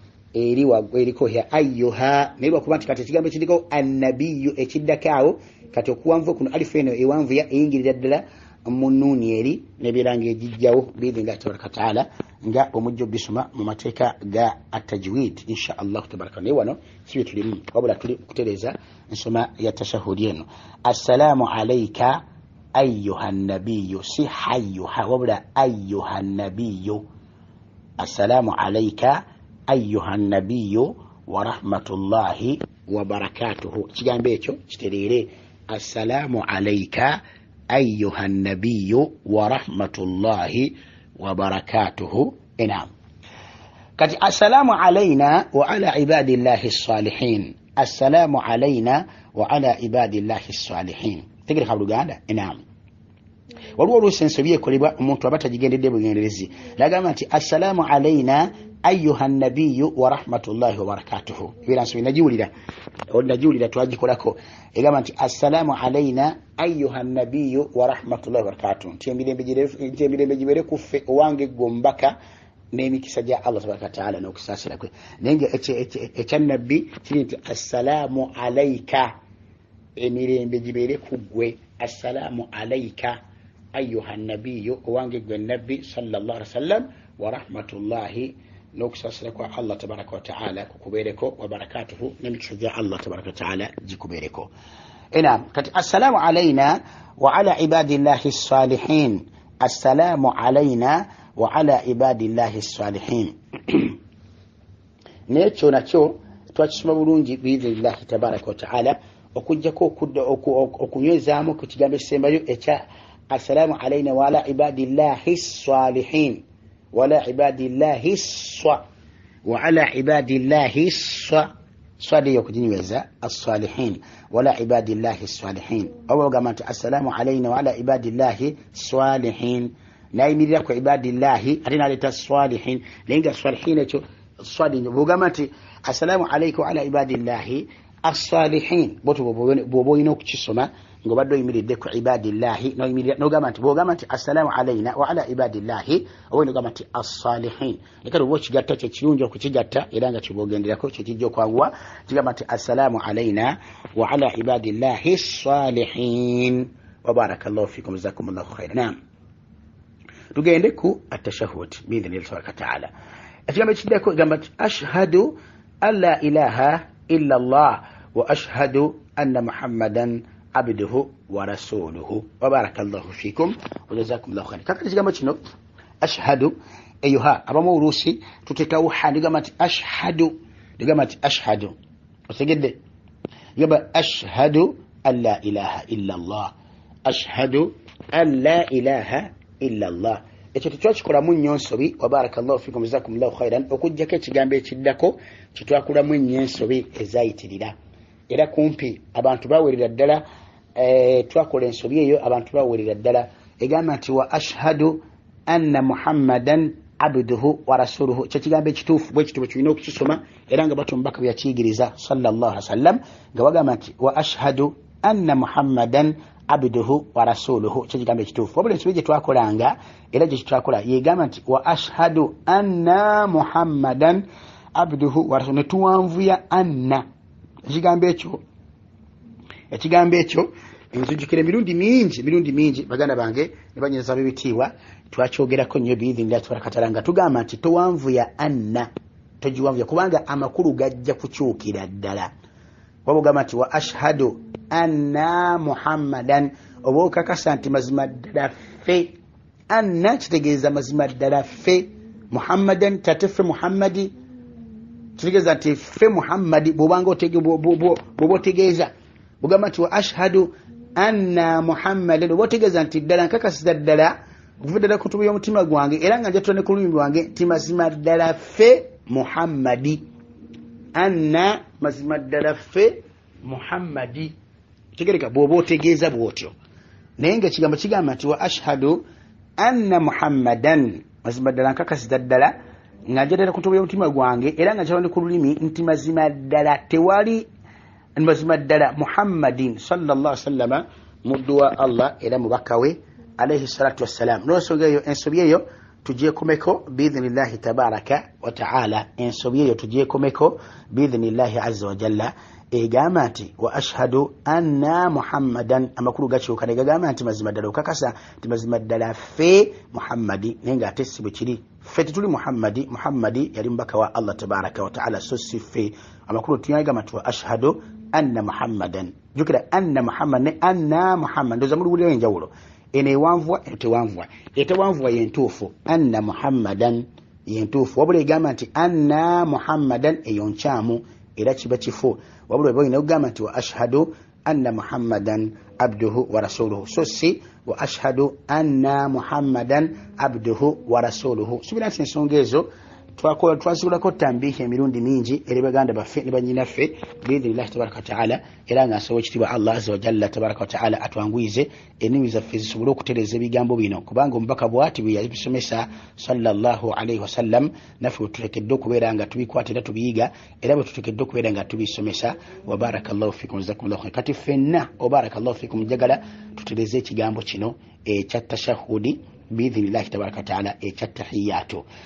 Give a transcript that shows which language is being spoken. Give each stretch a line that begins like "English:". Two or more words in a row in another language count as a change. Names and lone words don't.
Ganda: eriko ya ayyuha naye lwakuba nti kati ekigambo ekiriko annabiyu ekiddako awo kati okuwanvuwa kuno alifu eno ewanvuya eyingirira ddala mu nuuni eri nebeera nga egijjawo
Arabic: بإذن الله تبارك وتعالى
Ganda: nga omujja obisoma mu mateeka ga atajwid
Arabic: إن شاء الله تبارك
Ganda: naye wano sibye tulimu wabula tuli kutereza ensoma ya tashahudi eno
Arabic: السلام عليك أيها النبي si هيها wabula أيها النبي السلام عليك أيها النبي ورحمة الله وبركاته
Ganda: kigambo ekyo kitereere
Arabic: السلام عليك أيها النبي ورحمة الله وبركاته enam kati السلام علينا و على عباد الله الصالحين السلام علينا وعلى عباد الله الصالحين
Ganda: tegereka buluganda enam waliwo oluusi ensobi ekolebwa omuntu aba tagigendedde bugenderezi lagamba nti
Arabic: السلام علينا أيها النبي و رحمة الله وبركاته
Ganda: ebera nsobi nagiwulira twagikolako egamba nti
Arabic: السلام علينا أيها النبي ورحمة الله وبركاته
Ganda: nti emirembe gibeere kuffe owange gombaka n'emikisa gya
Arabic: الله تبارك وتعالى
Ganda: n'okusaasira kwe naye nga ekyannabbi kiri nti
Arabic: السلام عليك
Ganda: emirembe gibeere ku ggwe
Arabic: السلام عليك أيها النبي
Ganda: owange gwe nabbi
Arabic: صلى الله عليه وسلم ورحمة الله
Ganda: n'okusaasira kwa
Arabic: الله تبارك وتعالى kukubeereko وبركاته
Ganda: n'emikisa gya
Arabic: الله تبارك وتعالى
Ganda: gikubeereko enam kati
Arabic: السلام علينا وعلى عباد الله الصالحين السلام علينا وعلى عباد الله الصالحين
Ganda: nekyo nakyo twakisoma bulungi
Arabic: بإذن الله تبارك وتعالى
Ganda: okujjako okunywezaamu ku kigambo ekisembayo
Arabic: ekya السلام علينا وعلى عباد الله الصالحين ولا عباد الله وعلى عباد الله
Ganda: swadi yokuginyweza
Arabic: الصالحين ولا عباد الله الصالحين
Ganda: oba ogamba nti
Arabic: السلام علينا وعلى عباد الله الصالحين
Ganda: nayimirira ku
Arabic: ibadillahi
Ganda: ate naleeta
Arabic: salihin
Ganda: naye nga
Arabic: salihin
Ganda: ekyo swadi bwogamba nti
Arabic: السلام عليك وعلى عباد الله الصالحين
Ganda: bwoba olina okukisoma ng'obadde oyimiridde ku ibadillahi n'ogamba nti bwogamba nti
Arabic: السلام علينا وعلى عباد الله
Ganda: oba n'ogamba nti as-salihin ekati oba okigatta kyekirungi okukigatta era nga kibwogenderako kyekijja okwanguwa kigamba nti
Arabic: السلام علينا وعلى عباد الله الصالحين وبارك الله فيكم جزاكم الله خيرا نعم
Ganda: tugende ku
Arabic: التشهد بإذن الله تبارك وتعالى
Ganda: ekigambo ekiddako egamba
Arabic: nti أشهد أن لا إله إلا الله وأشهد أن محمدا عبده ورسوله وبارك الله فيكم وجزاكم الله خيرا
Ganda: kakati ekigambo kino ashhadu eyuha abamu oluusi tuteekawo ha ndigamba nti ashhadu ndigamba nti ashhadu otegedde ndigamba
Arabic: أشهد أن لا إله إلا الله أشهد أن لا إله إلا الله
Ganda: ekyo tetwakikolamu nnyo nsobi
Arabic: وبارك الله فيكم جزاكم الله خيرا
Ganda: okujjako ekigambo ekiddako kyetwakulamu ennyo ensobi ezayitirira era kumpi abantu bawerera ddala twakola ensobi eyo abantu bawerera ddala egamba nti
Arabic: وأشهد أن محمدا عبده ورسوله
Ganda: kyekigambo ekituufu bwe kituufu tulina okukisoma era nga batu mbaka byakiyigiriza
Arabic: صلى الله عليه وسلم
Ganda: nga bagamba nti
Arabic: وأشهد أن محمدا عبده ورسوله
Ganda: kyekigambo ekituufu wabula ensobi gye twakolanga era gye twakola yegamba nti
Arabic: وأشهد أن محمدا عبده ورسوله
Ganda: netuwanvuya anna ekigambo ekyo nzijukira mirundi mingi baganda bange ne banyeza bibitiibwa twakyogerako nnyo
Arabic: بإذن الله تبارك وتعالى
Ganda: nga tugamba nti towanvuya anna togiwanvuya kubanga amakulu gajja kukyukira ddala waba ogamba nti
Arabic: وأشهد أن محمدا
Ganda: oba okakasa nti mazima ddala ffe anna kitegeeza mazima ddala ffe muhammadan tate ffe muhammadi kitegeeza nti ffe muhammadi bwobanga bwoba otegeeza bugamba nti
Arabic: وأشهد أن محمدا
Ganda: oba otegeeza nti ddala nkakasiza ddala okuva ddala ku ntubu y'omutima gwange era nga njatula ne ku lulimi lwange nti mazima ddala ffe muhammadi anna mazima ddala ffe muhammadi tegereka bw'oba otegeeza bw'otyo naye nga ekigambo kigamba nti
Arabic: وأشهد أن
Ganda: muhammadan mazima ddala nkakasiza ddala nga njatula ku ntubu y'omutima gwange era nga njatula ne ku lulimi nti mazima ddala tewali mazima ddala muhammadin
Arabic: صلى الله عليه وسلم
Ganda: muddu wa allah era mubaka we
Arabic: عليه الصلاة والسلام
Ganda: n'ensonga eyo ensobi eyo tugyekomeko
Arabic: بإذن الله تبارك وتعالى
Ganda: ensobi eyo tugyekomeko
Arabic: بإذن الله عز و
Ganda: jalla egamba nti
Arabic: وأشهد أن محمدا
Ganda: amakulu gakyuka ne gagamba nti mazima ddala okakasa nti mazima ddala ffe muhammadi naye nga ate si bwe kiri ffe tetuli muhammadi yali mubaka wa
Arabic: الله تبارك وتعالى
Ganda: so si ffe amakulu tuyagamba nti
Arabic: وأشهد أن محمدا
Ganda: jukira
Arabic: أن محمد
Ganda: ne anna muhammad ndoza muluwulira enjawulo eno ewanvuwa etewanvuwa yentuufu
Arabic: أن محمدا
Ganda: yentuufu wabula egamba nti
Arabic: أن محمدا
Ganda: eyo nkyamu era kiba kifu wabula eba olina okugamba nti
Arabic: وأشهد أن محمدا عبده ورسوله
Ganda: so si
Arabic: وأشهد أن محمدا عبده ورسوله
Ganda: subira nti ensonga ezo twazikulako tambihi emirundi mingi eri baganda baffe ne banyinaffe
Arabic: بإذن الله تبارك
Ganda: wataala era nga nsobola ekitiibwa
Arabic: الله عز وجل تبارك وتعالى
Ganda: atwanguyize ennimi zaffe zisobole okutereeza ebigambo bino kubanga omubaka bwati bwe yabisomesa
Arabic: صلى الله عليه وسلم
Ganda: naffe bwe tuteekedde okubeera nga tubikwata era tubiyiga era bwe tuteekedde okubeera nga tubisomesa
Arabic: وبارك الله فيكم جزاكم الله خير
Ganda: kati ffenna
Arabic: وبارك الله فيكم
Ganda: njagala tutereeze ekigambo kino ekya tashahudi
Arabic: بإذن الله تبارك وتعالى
Ganda: ekya tahiyatu